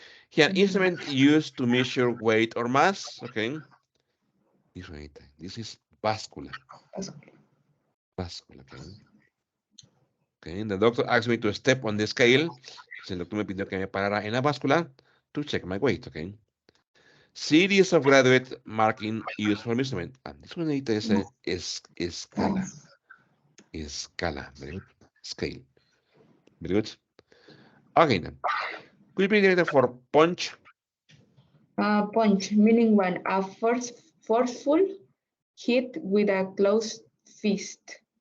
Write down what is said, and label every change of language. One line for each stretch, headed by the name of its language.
English: Here, instrument used to measure weight or mass. Okay. This is báscula. Báscula. Okay. Okay. The doctor asked me to step on the scale.
Spanish: El doctor me pidió que me parara en la báscula
English: to check my weight. Okay. Series of graduate marking used for measurement. And this one is escala. Escala. Very good. Scale. Very good. Okay, then. Could you please get it for punch? Punch, meaning one, a forceful hit with a closed fist.